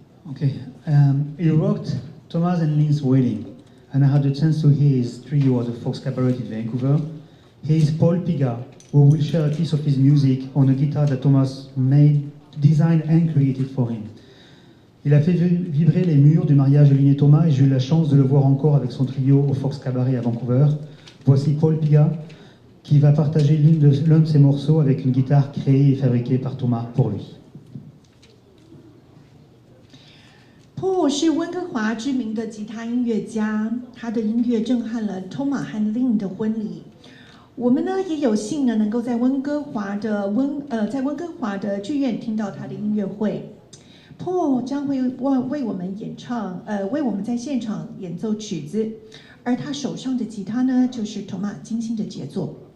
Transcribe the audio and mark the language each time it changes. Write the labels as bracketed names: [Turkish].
[English] Okay, he rocked Thomas and Lynn's wedding, and I had the chance to hear his trio at the Fox Cabaret in Vancouver. Here is Paul Piga, who will share a piece of his music on a guitar that Thomas made, designed and created for him. [French] Il a fait vibrer les murs du mariage de Lynn et Thomas, et j'ai eu la chance de le voir encore avec son trio au Fox Cabaret à Vancouver. Voici Paul Piga, qui va partager l'un de ses morceaux avec une guitare créée et fabriquée par Thomas pour lui. [Chinese] Paul 是温哥华知名的吉他音乐家，他的音乐震撼了 Thomas 和 Lynn 的婚礼。我们呢也有幸呢能够在温哥华的剧院听到他的音乐会。 Paul 将会为我们为我们在现场演奏曲子，而他手上的吉他呢就是 Thomas 精心的杰作。